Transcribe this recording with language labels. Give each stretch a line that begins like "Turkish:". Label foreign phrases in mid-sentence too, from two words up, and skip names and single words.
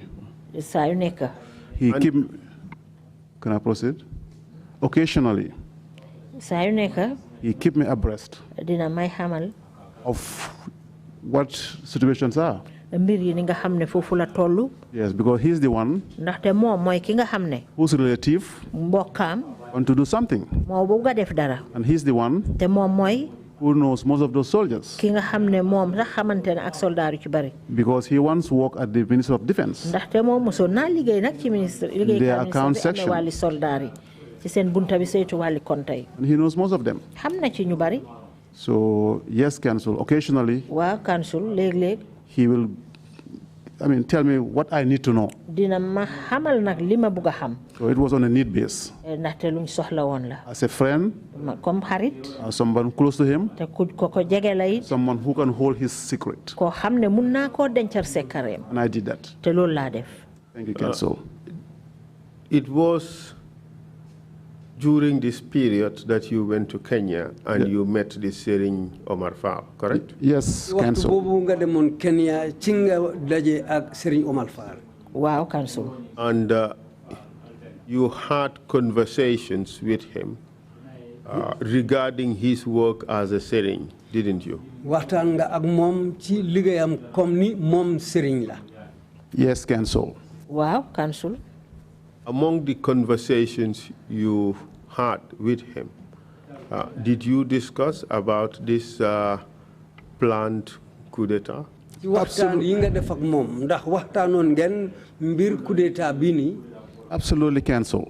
Wolof: Saa yu nekk.
English: Can I proceed? Occasionally.
Wolof: Saa yu nekk.
English: He keep me abreast.
Wolof: Dina may xamal.
English: Of what situations are.
Wolof: Mbir yi ni nga xam ne foofu la tollu.
English: Yes, because he's the one.
Wolof: Ndaxte moom mooy ki nga xam ne.
English: Whose relative.
Wolof: Mbokkaam.
English: Want to do something.
Wolof: Moo bëgg a def dara.
English: And he's the one.
Wolof: Te moom mooy.
English: Who knows most of those soldiers.
Wolof: Ki nga xam ne moom sax xamante ne ak soldaar yu ci bari.
English: Because he once worked at the Ministry of Defense.
Wolof: Ndaxte moom mosoon naa liggéey nag ci ministre.
English: Their account section.
Wolof: Wàlli soldaar yi. Ci seen bunta bi saytu wàlli konta yi.
English: And he knows most of them.
Wolof: Xam na ci ñu bari.
English: So yes, Council. Occasionally.
Wolof: Waaw, Council léeg-léeg.
English: He will. Tell me what I need to know.
Wolof: Dina ma xamal nag li ma bëgg a xam.
English: So it was on a need base.
Wolof: Ndaxte luñ soxla woon la.
English: As a friend.
Wolof: Comme xarit.
English: Someone close to him.
Wolof: Te ku ko jege la it.
English: Someone who can hold his secret.
Wolof: Koo xam ne mun naa koo dencal sekkareem.
English: And I did that.
Wolof: Te loolu laa def.
English: Thank you, Council. It was during this period that you went to Kenya and you met the Serigne Omar Fall, correct? Yes, Council.
Wolof: Waxtu boobu nga demoon Kenya ci nga daje ak Serigne Omar Fall. Wow, Council.
English: And you had conversations with him regarding his work as a Serigne, didn't you?
Wolof: Waxtaan nga ak moom ci liggéeyam comme ni moom Serigne la.
English: Yes, Council.
Wolof: Wow, Council.
English: Among the conversations you had with him, did you discuss about this planned coup d'etat? Absolutely, Council.